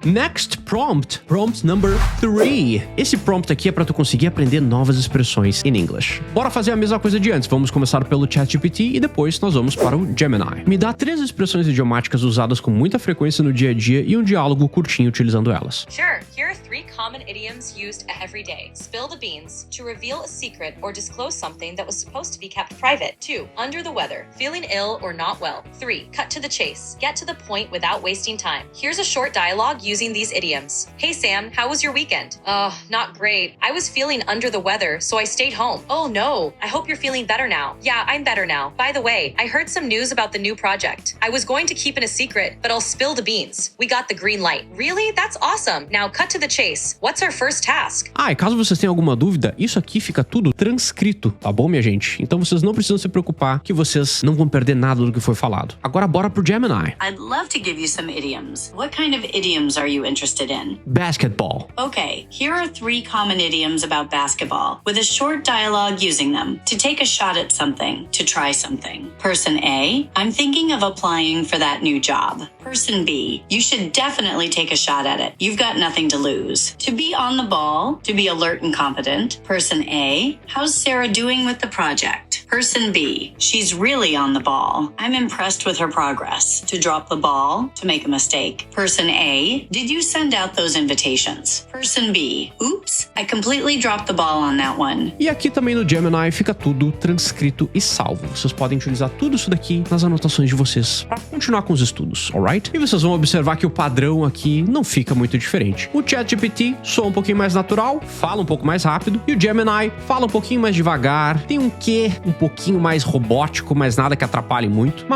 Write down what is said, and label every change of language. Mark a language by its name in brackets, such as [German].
[English] Next prompt, prompt number 3. [Portuguese] Esse prompt aqui é pra tu conseguir aprender novas expressões em English. Bora fazer a mesma coisa de antes. Vamos começar pelo ChatGPT e depois nós vamos para o Gemini. Me dá 3 expressões idiomáticas usadas com muita frequência no dia a dia e um diálogo curtinho utilizando elas. [English] Sure, here are 3 common idioms used every day. Spill the beans, to reveal a secret or disclose something that was supposed to be kept private. 2, under the weather, feeling ill or not well. 3, cut to the chase, get to the point without wasting time. Here's a short dialogue using these idioms. Hey Sam, how was your weekend? Not great. I was feeling under the weather, so I stayed home. Oh no, I hope you're feeling better now. Yeah, I'm better now. By the way, I heard some news about the new project. I was going to keep it a secret, but I'll spill the beans. We got the green light. Really? That's awesome. Now cut to the the chase. What's our first task? [Portuguese] Ah, e caso vocês tenham alguma dúvida, isso aqui fica tudo transcrito, tá bom, minha gente? Então vocês não precisam se preocupar que vocês não vão perder nada do que foi falado. Agora bora pro Gemini. [English] I'd love to give you some idioms. What kind of idioms are you interested in? Basketball. Okay, here are 3 common idioms about basketball, with a short dialogue using them. To take a shot at something, to try something. Person A, I'm thinking of applying for that new job. Person B, you should definitely take a shot at it. You've got nothing to lose. To be on the ball, to be alert and competent. Person A, how's Sarah doing with the project? Person B, she's really on the ball. I'm impressed with her progress. To drop the ball, to make a mistake. Person A, did you send out those invitations? Person B, oops, I completely dropped the ball on that one. [Portuguese] E aqui também no Gemini fica tudo transcrito e salvo. Vocês podem utilizar tudo isso daqui nas anotações de vocês para continuar com os estudos, alright? E vocês vão observar que o padrão aqui não fica muito diferente. O ChatGPT soa um pouquinho mais natural, fala um pouco mais rápido, e o Gemini fala um pouquinho mais devagar, tem um quê um pouquinho mais robótico, mas nada que atrapalhe muito.